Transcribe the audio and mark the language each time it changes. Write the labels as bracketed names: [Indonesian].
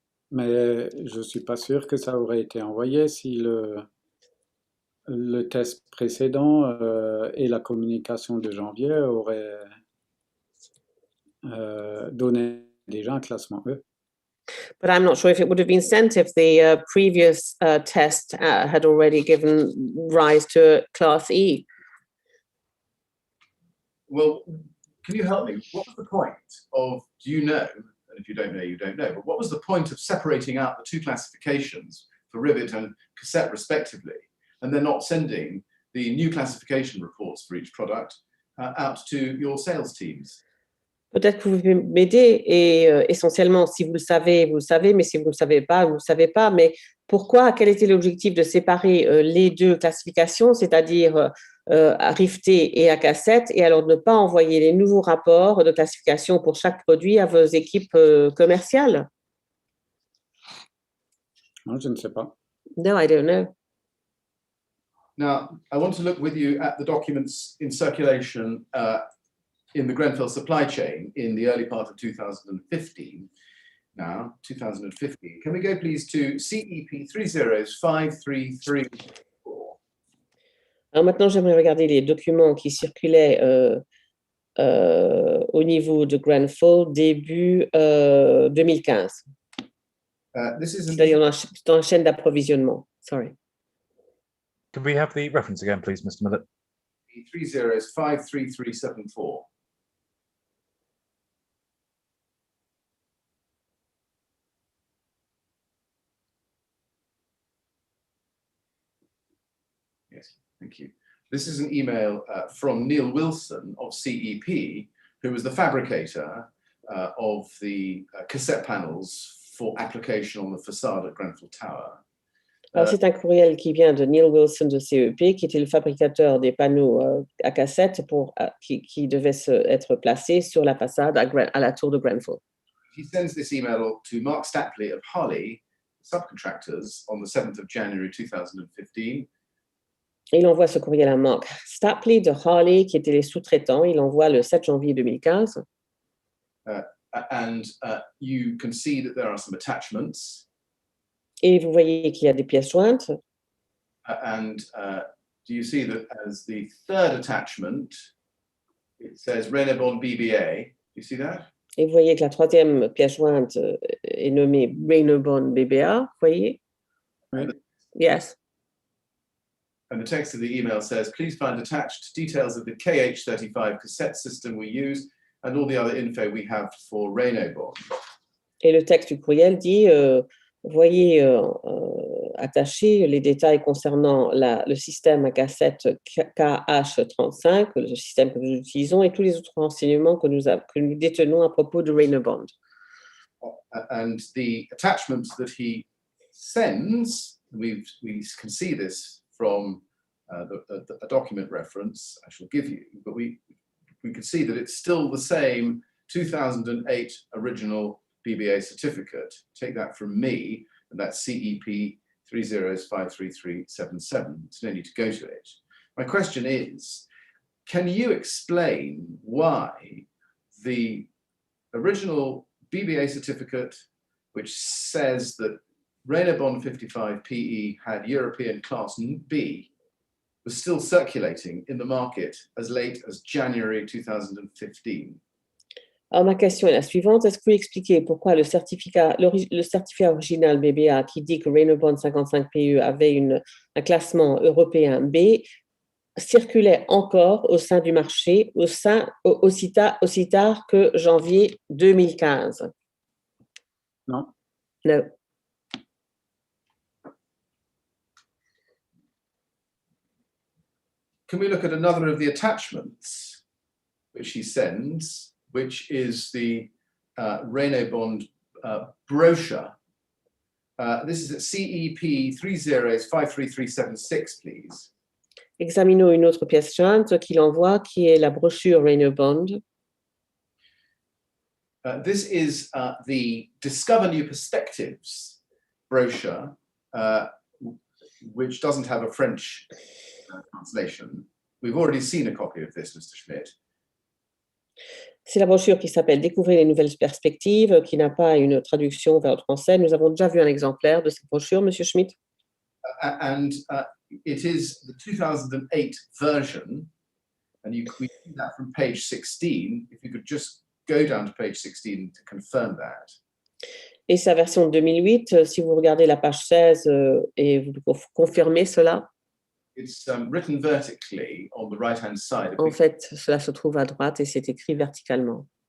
[French] Mais je ne suis pas sûr que ça aurait été envoyé si le test précédent et la communication de janvier auraient donné déjà un classement E. [English] But I'm not sure if it would have been sent if the previous test had already given rise to Class E. Well, can you help me? What was the point of, do you know, and if you don't know, you don't know, but what was the point of separating out the two classifications for rivet and cassette respectively, and then not sending the new classification reports for each product out to your sales teams? [French] Peut-être que vous pouvez m'aider et essentiellement, si vous le savez, mais si vous ne le savez pas, vous ne le savez pas. Mais pourquoi, quel était l'objectif de séparer les deux classifications, c'est-à-dire à rifter et à cassette, et alors de ne pas envoyer les nouveaux rapports de classification pour chaque produit à vos équipes commerciales? Non, je ne sais pas. [English] No, I don't know. Now, I want to look with you at the documents in circulation in the Grenfell supply chain in the early part of 2015. Now, 2015. Can we go please to CEP 305334? [French] Alors maintenant, j'aimerais regarder les documents qui circulaient au niveau de Grenfell début 2015. [English] This is [French] C'est-à-dire dans la chaîne d'approvisionnement. [English] Sorry. Can we have the reference again, please, Mr. Millett? 53374. Yes, thank you. This is an email from Neil Wilson of CEP, who was the fabricator of the cassette panels for application on the facade at Grenfell Tower. [French] Alors, c'est un courriel qui vient de Neil Wilson de CEP, qui était le fabricateur des panneaux à cassette qui devaient être placés sur la façade à la tour de Grenfell. [English] He sends this email to Mark Stapley of Harley Subcontractors on the 7th of January 2015. [French] Et il envoie ce courriel à Mark Stapley de Harley, qui étaient les sous-traitants. Il envoie le 7 janvier 2015. [English] And you can see that there are some attachments. [French] Et vous voyez qu'il y a des pièces jointes. [English] And do you see that as the third attachment, it says Renebon BBA? Do you see that? [French] Et vous voyez que la troisième pièce jointe est nommée Renebon BBA. Vous voyez? Oui. [English] Yes. And the text of the email says, please find attached details of the KH35 cassette system we use and all the other info we have for Renebon. [French] Et le texte du courriel dit, voyez attaché les détails concernant le système à cassette KH35, le système que nous utilisons, et tous les autres renseignements que nous détenons à propos de Renebon. [English] And the attachments that he sends, we can see this from a document reference I shall give you, but we can see that it's still the same 2008 original BBA certificate. Take that from me, and that's CEP 30533377. There's no need to go to it. My question is, can you explain why the original BBA certificate, which says that Renebon 55 PE had European Class B, was still circulating in the market as late as January 2015? [French] Alors, ma question est la suivante. Est-ce que vous pouvez expliquer pourquoi le certificat original BBA qui dit que Renebon 55 PE avait un classement européen B circulait encore au sein du marché aussi tard que janvier 2015? Non. [English] No. Can we look at another of the attachments which he sends, which is the Renebon brochure? This is at CEP 30533376, please. [French] Examinons une autre pièce jointe qu'il envoie, qui est la brochure Renebon. [English] This is the Discover New Perspectives brochure, which doesn't have a French translation. We've already seen a copy of this, Mr. Schmidt. [French] C'est la brochure qui s'appelle Découvrir les nouvelles perspectives, qui n'a pas une traduction vers le français. Nous avons déjà vu un exemplaire de cette brochure, Monsieur Schmidt. [English] And it is the 2008 version, and we see that from page 16. If you could just go down to page 16 to confirm that. [French] Et sa version 2008, si vous regardez la page 16 et vous confirmez cela. [English] It's written vertically on the right-hand side. [French] En fait, cela se trouve à droite et c'est écrit verticalement.